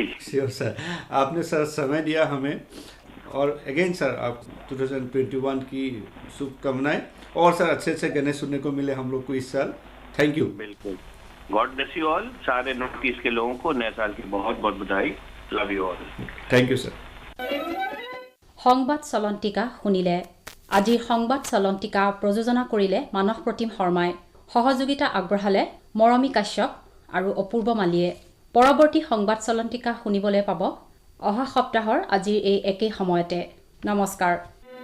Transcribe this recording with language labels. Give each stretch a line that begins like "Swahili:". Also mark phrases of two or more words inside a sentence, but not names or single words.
English: sure sir
Hindi: आपने सर समय दिया हमें और
English: again sir
Hindi: आप 2021 की शुभकामनाएं और सर अच्छे अच्छे गाने सुनने को मिले हम लोग को इस साल
English: thank you
Hindi: बिल्कुल
English: God bless you all
Hindi: सारे नॉर्थ ईस्ट के लोगों को नए साल की बहुत बहुत बधाई
English: love you all thank you sir
Assamese: সংবাদ চলন্তিকা শুনিলে আজিৰ সংবাদ চলন্তিকা প্ৰযোজনা কৰিলে মানস প্ৰতিম শৰ্মাই সহযোগিতা আগবঢ়ালে মৰমী কাশ্যপ আৰু অপূৰ্ব মালিয়ে পৰৱৰ্তী সংবাদ চলন্তিকা শুনিবলৈ পাব অহা সপ্তাহৰ আজিৰ এই একেই সময়তে নমস্কাৰ